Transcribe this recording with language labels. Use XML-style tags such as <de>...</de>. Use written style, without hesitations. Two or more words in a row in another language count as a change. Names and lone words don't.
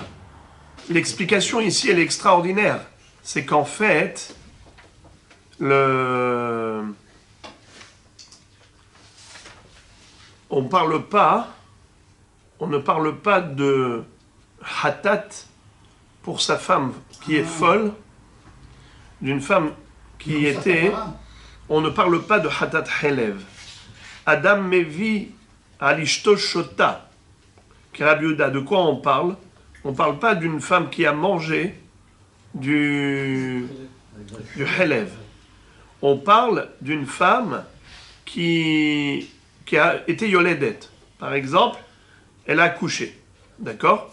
<fr>L'explication ici, elle est extraordinaire. C'est qu'en fait, on ne parle pas de hatat pour sa femme qui est folle, d'une femme qui était... On ne parle pas de</fr> <he>חטאת חלב. אדם מביא על אשתו שוטה.</he> <fr>Rabbi Yehuda, de quoi on parle? On ne parle pas d'une femme qui a mangé du helev. on parle d'une femme qui a été yoledet. Par exemple, elle a accouché. D'accord?</fr>